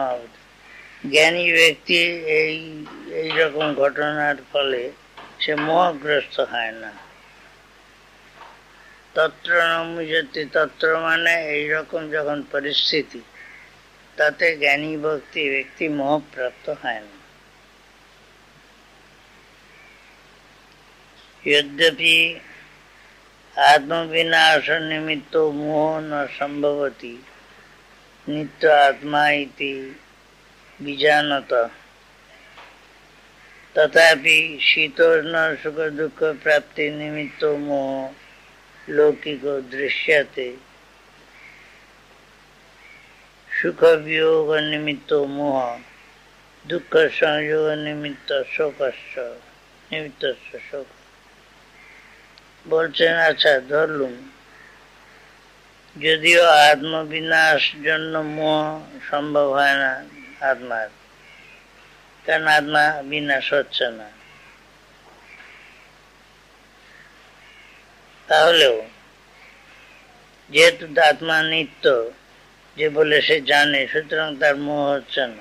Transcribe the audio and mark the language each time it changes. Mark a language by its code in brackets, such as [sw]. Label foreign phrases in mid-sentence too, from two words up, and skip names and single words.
[bn] জ্ঞানী ব্যক্তি এই রকম ঘটনার ফলে সে মোহগ্রস্ত হয় না। [sa] তত্র নমুজতি, [bn] তত্র মানে এইরকম যখন পরিস্থিতি, তাতে জ্ঞানী ব্যক্তি মোহপ্রাপ্ত হয় না। [sa] यद्यपि आत्मविनाश निमित्तो मोह न संभवति नित्य आत्मा इति विजानत, तथापि शीतोष्ण सुख दुख प्राप्ति निमित्तो मोह लौकिको दृश्यते, सुख वियोग निमित्तो मोह दुख संयोग निमित्त शोकस्य निमित्तस्य शोक। [bn] বলছেন আচ্ছা ধরলুম, যদিও আত্মবিনাশ জন্য মোহ সম্ভব হয় না আত্মার, কারণ আত্মা বিনাশ হচ্ছে না, তাহলেও যেহেতু আত্মা নিত্য, যে বলে সে জানে, সুতরাং তার মোহ হচ্ছে না।